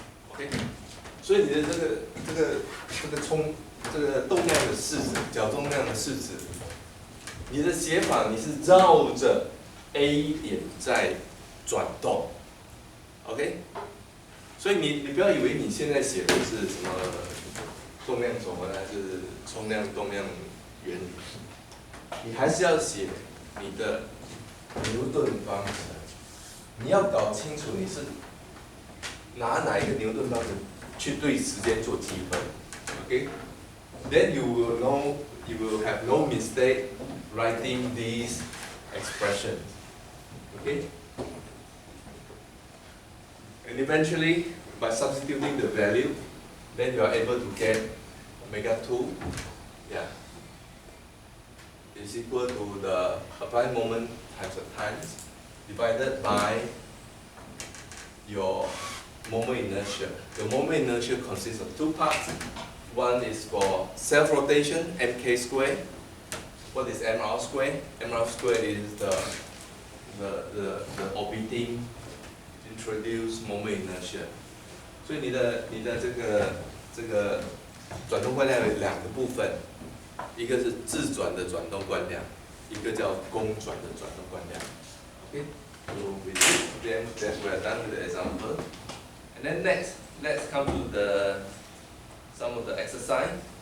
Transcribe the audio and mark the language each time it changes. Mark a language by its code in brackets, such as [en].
[zh] OK， 所以你的这个动量的式子，角动量的式子，你的写法你是绕着 A 点在转动 ，OK？所以你不要以为你现在写的是什么动量守恒还是冲量动量原理，你还是要写你的牛顿方程。你要搞清楚你是拿哪一个牛顿方程去对时间做积分 ，OK？ [en] Then you will know, you will have no mistake writing these expressions, okay? And eventually, by substituting the value, then you are able to get omega 2, yeah, is equal to the applied moment times the times divided by your moment inertia. The moment inertia consists of two parts. One is for self-rotation, mk squared. What is mr squared? Mr squared is the orbiting introduced moment inertia. [zh] 所以你的这个转动惯量有两个部分，一个是自转的转动惯量，一个叫公转的转动惯量。 [en] Okay, so with this, then that we are done with the example. And then next, let's come to some of the exercise.